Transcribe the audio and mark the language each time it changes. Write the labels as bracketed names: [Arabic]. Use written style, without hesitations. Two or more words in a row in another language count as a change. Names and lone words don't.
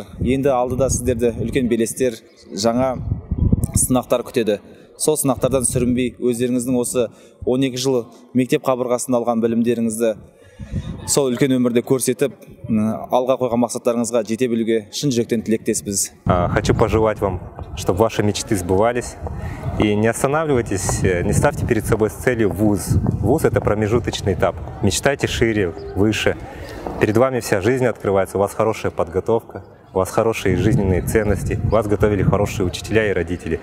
[Kazakh] Енді алдыда сіздерді үлкен белестер, жаңа сынақтар күтеді. Сол сынақтардан сүрінбей, өздеріңіздің осы 12 жыл мектеп қабырғасында алған білімдеріңізді сол үлкен өмірде көрсетіп, алға қойған мақсаттарыңызға жете білуге шын жүректен тілектеспіз. [Russian] Хочу пожелать вам, чтобы ваши мечты сбывались. И не останавливайтесь, не ставьте перед собой целью вуз. Вуз – это промежуточный этап. Мечтайте шире, выше. Перед вами вся жизнь открывается, у вас хорошая подготовка, у вас хорошие жизненные ценности, вас готовили хорошие учителя и родители.